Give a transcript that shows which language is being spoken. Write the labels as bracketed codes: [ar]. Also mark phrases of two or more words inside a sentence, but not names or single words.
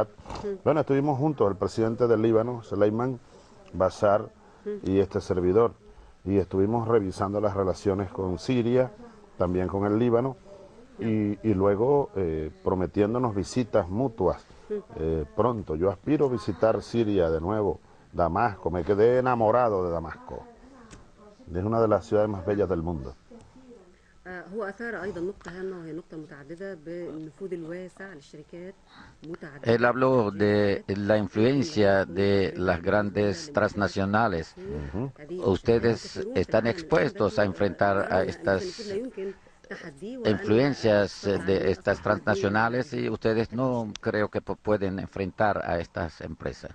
[es] Bueno, estuvimos juntos, el presidente del Líbano, Suleiman, Bashar y este servidor, y estuvimos revisando las relaciones con Siria, también con el Líbano, y luego prometiéndonos visitas mutuas pronto. Yo aspiro a visitar Siria de nuevo, Damasco, me quedé enamorado de Damasco. Es una de las ciudades más bellas del mundo. [ar] هو أثار أيضا نقطة هامة وهي نقطة متعددة بالنفوذ الواسع للشركات متعددة. [es] Él habló de la influencia de las grandes transnacionales. Ustedes están expuestos a enfrentar a estas influencias de estas transnacionales y ustedes no creo que pueden enfrentar a estas empresas.